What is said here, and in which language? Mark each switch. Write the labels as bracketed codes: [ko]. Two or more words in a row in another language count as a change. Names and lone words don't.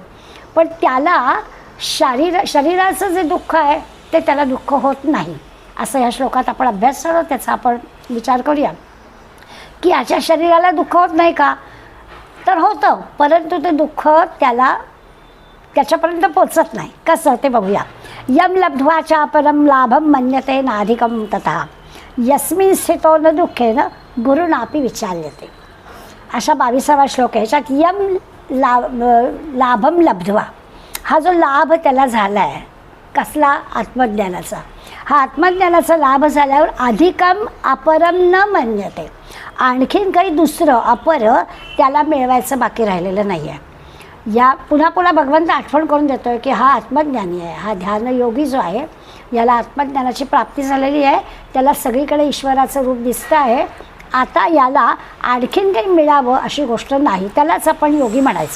[mr] पण त्याला शरीराचं जे दुःख आहे ते त्याला दुःख होत नाही असं या श्लोकात आपण अभ्यास करू. त्याचा आपण विचार करूया की याच्या शरीराला दुःख होत नाही का, तर होतं, परंतु ते दुःख त्याच्यापर्यंत पोचत नाही. कसं ते बघूया. [sa] यम लब्ध्वा परम लाभम मन्यते नाधिकम तथा यस्मिन् स्थितो न दुःखेन गुरुनापि विचाल्यते. [mr] अशा 22वा श्लोक आहे. ह्याच्यात [sa] यम लाभम लब्ध्वा, [mr] हा जो लाभ त्याला झाला आहे कसला, आत्मज्ञानाचा. हा आत्मज्ञानाचा लाभ झाल्यावर [sa] अधिकम अपरम न मन्यते, [mr] आणखीन काही दुसरं अपर त्याला मिळवायचं बाकी राहिलेलं नाही आहे. या पुन्हा पुन्हा भगवंत आठवण करून देतो आहे की हा आत्मज्ञानी आहे, हा ध्यानयोगी जो आहे याला आत्मज्ञानाची प्राप्ती झालेली आहे, त्याला सगळीकडे ईश्वराचं रूप दिसतं आहे. आता याला आणखीन काही मिळावं अशी गोष्ट नाही, त्यालाच आपण योगी म्हणायचं.